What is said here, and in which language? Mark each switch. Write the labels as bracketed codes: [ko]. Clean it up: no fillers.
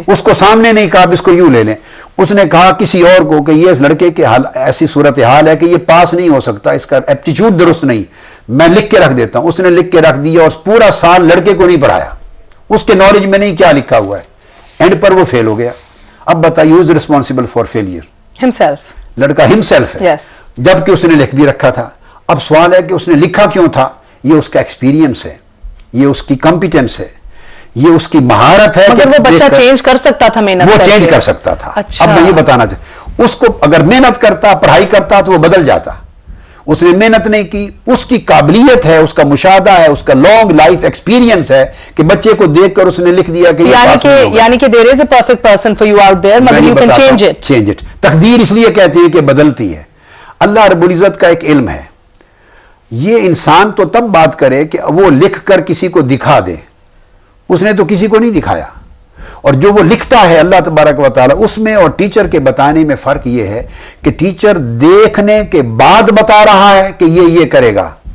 [ur] اس کو سامنے نہیں کہا, آپ اس کو یوں لے لیں. اس نے کہا کسی اور کو کہ یہ اس لڑکے کے ایسی صورتحال ہے کہ یہ پاس نہیں ہو سکتا, اس کا ایپٹیچیوڈ درست نہیں, میں لکھ کے رکھ دیتا ہوں. اس نے لکھ کے رکھ دیا اور پورا سال لڑکے کو نہیں پڑھایا, اس کے نالج میں نہیں کیا لکھا ہوا ہے. اینڈ پر وہ فیل ہو گیا. اب بتائیے [en] who is responsible for failure? himself. [ur] لڑکا himself ہے, جبکہ اس نے لکھ بھی رکھا تھا. اب سوال ہے کہ اس نے لکھا کیوں تھا؟ یہ اس کا ایکسپیرینس ہے, یہ اس کی کمپیٹنس ہے, یہ اس کی مہارت ہے. مگر وہ بچہ چینج کر سکتا تھا, محنت وہ چینج کر سکتا تھا. اب میں یہ بتانا چاہتا, اس کو اگر محنت کرتا, پڑھائی کرتا تو وہ بدل جاتا. اس نے محنت نہیں کی, اس کی قابلیت ہے, اس کا مشاہدہ ہے, اس کا لانگ لائف ایکسپیرینس ہے کہ بچے کو دیکھ کر اس نے لکھ دیا کہ یعنی کہ [en] there is a perfect person for you out there, [ur] مگر [en] you can change it. [ur] تقدیر اس لیے کہتی ہے کہ بدلتی ہے. اللہ رب العزت کا ایک علم ہے. یہ انسان تو تب بات کرے کہ وہ لکھ کر کسی کو دکھا دے. اس نے تو کسی کو نہیں دکھایا. اور جو وہ لکھتا ہے اللہ تبارک و تعالیٰ, اس میں اور ٹیچر کے بتانے میں فرق یہ ہے کہ ٹیچر دیکھنے کے بعد بتا رہا ہے کہ یہ کرے گا.